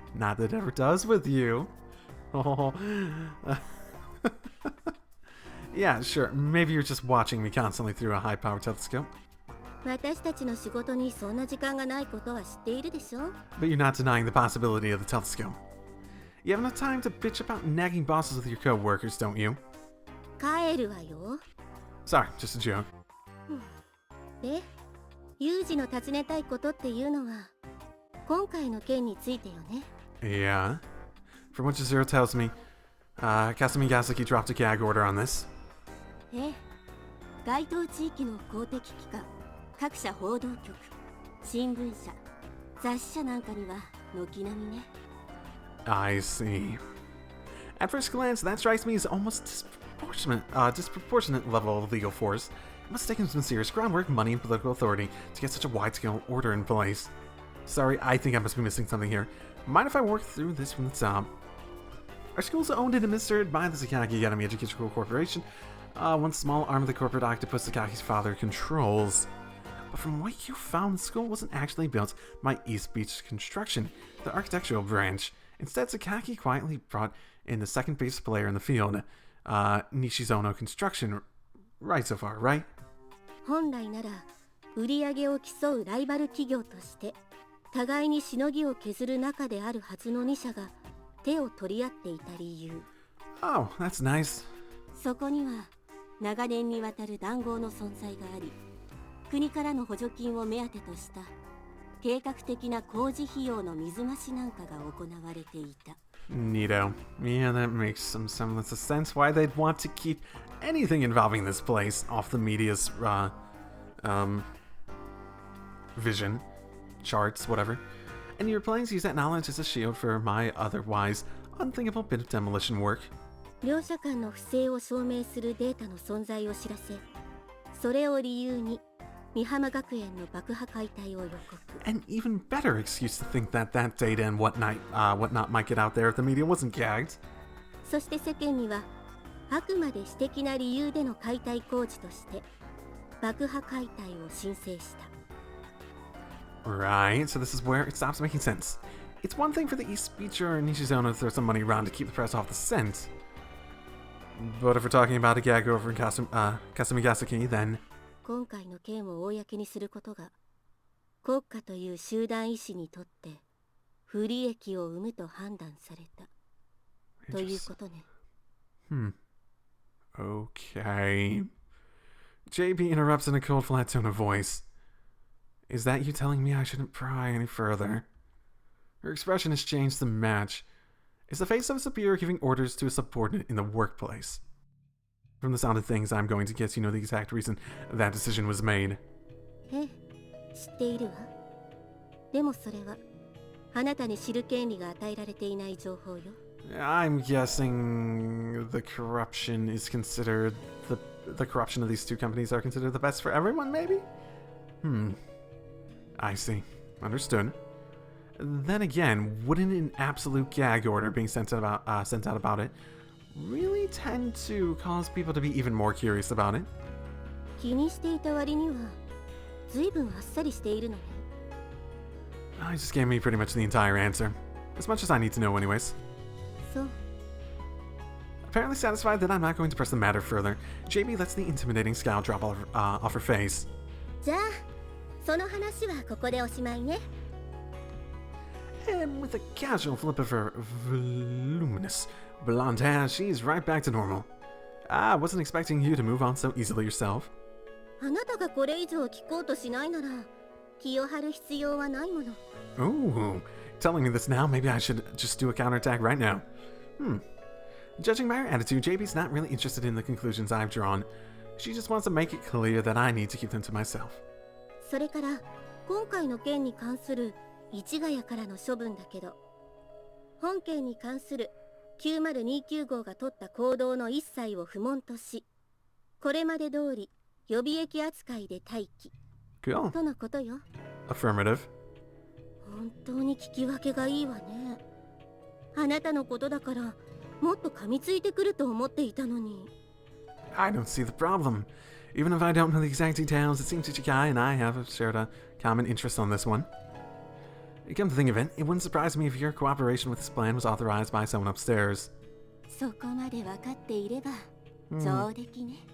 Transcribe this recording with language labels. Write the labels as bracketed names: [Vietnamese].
[English] Not that it ever does with you. Oh. Yeah, sure. Maybe you're just watching me constantly through a high-powered telescope. [Japanese] 私たちの仕事にそんな時間がないことは知っているでしょ? [English] But you're not denying the possibility of the telescope. You have enough time to bitch about nagging bosses with your co-workers, don't you? [Japanese] 帰るわよ。 [English] Sorry, just a joke. [Japanese] で、ユージの尋ねたいことっていうのは今回の件についてよね。 [English] Yeah. From what Chizuru tells me, Kazami Yuuji dropped a gag order on this. [Japanese] ええ、該当地域の公的機関、各社報道局、新聞社、雑誌社なんかには軒並みね。 [English] I see. At first glance, that strikes me as almost disproportionate level of legal force. It must have taken some serious groundwork, money, and political authority to get such a wide-scale order in place. Sorry, I think I must be missing something here. Mind if I work through this from the top? Our school is owned and administered by the Sakaki Academy Educational Corporation, one small arm of the corporate octopus Sakaki's father controls. But from what you found, the school wasn't actually built by East Beach Construction, the architectural branch. Instead, Sakaki quietly brought in the second base player in the field, Nishizono Construction. Right so far, right? [Japanese] 本来なら売り上げを競うライバル企業として互いにしのぎを削る中であるはずの2社が手を取り合っていた理由。 [English] Oh, that's nice. [Japanese] そこには長年にわたる談合の存在があり、国からの補助金を目当てとした計画的な工事費用の水増しなんかが行われていた。 [English] Neato. Yeah, that makes some semblance of sense why they'd want to keep anything involving this place off the media's, vision, charts, whatever. And your plans use that knowledge as a shield for my otherwise unthinkable bit of demolition work. [Japanese] 両者間の不正を証明するデータの存在を知らせ、それを理由に美浜学園の爆破解体を予告。 [English] An even better excuse to think that that data and whatnot might get out there if the media wasn't gagged. [Japanese] そして世間にはあくまで私的な理由での解体工事として爆破解体を申請した。 [English] Right, so this is where it stops making sense. It's one thing for the East Beach or Nishizono to throw some money around to keep the press off the scent. But if we're talking about a gag over in Kazami Yuuji, then... [Japanese] 今回の件を公にすることが国家という集団意志にとって不利益を生むと判断されたということね。 [English] Okay. JB interrupts in a cold, flat tone of voice. Is that you telling me I shouldn't pry any further? Her expression has changed to match. Is the face of a superior giving orders to a subordinate in the workplace? From the sound of things, I'm going to guess you know the exact reason that decision was made. [Japanese] ええ、知っているわ。でもそれはあなたに知る権利が与えられていない情報よ。 [English] I'm guessing the corruption is considered the corruption of these two companies are considered the best for everyone, maybe? I see. Understood. Then again, wouldn't an absolute gag order being sent out about it really tend to cause people to be even more curious about it? [Japanese] 気にしていた割には随分あっさりしているのね。 [English] You just gave me pretty much the entire answer. As much as I need to know anyways. [Japanese] そう。 [English] Apparently satisfied that I'm not going to press the matter further, JB lets the intimidating scowl drop off her face. [Japanese] じゃあ、その話はここでおしまいね。 [English] And with a casual flip of her voluminous blonde hair, she's right back to normal. I wasn't expecting you to move on so easily yourself. [Japanese] あなたがこれ以上聞こうとしないなら気を張る必要はないもの。 [English] Ooh, telling me this now, maybe I should just do a counterattack right now. Judging by her attitude, JB's not really interested in the conclusions I've drawn. She just wants to make it clear that I need to keep them to myself. [Japanese] それから今回の件に関する市ヶ谷からの処分だけど、本件に関する9029号が取った行動の一切を不問とし、これまで通り予備役扱いで待機 [English] Cool. [Japanese] とのことよ。 [English] Affirmative. [Japanese] 本当に聞き分けがいいわね。あなたのことだからもっと噛みついてくると思っていたのに。 [English] I don't see the problem. Even if I don't know the exact details, it seems Ichikai and I have shared a common interest on this one. Come to think of it, it wouldn't surprise me if your cooperation with this plan was authorized by someone upstairs. [Japanese] そこまで分かっていれば上出来ね。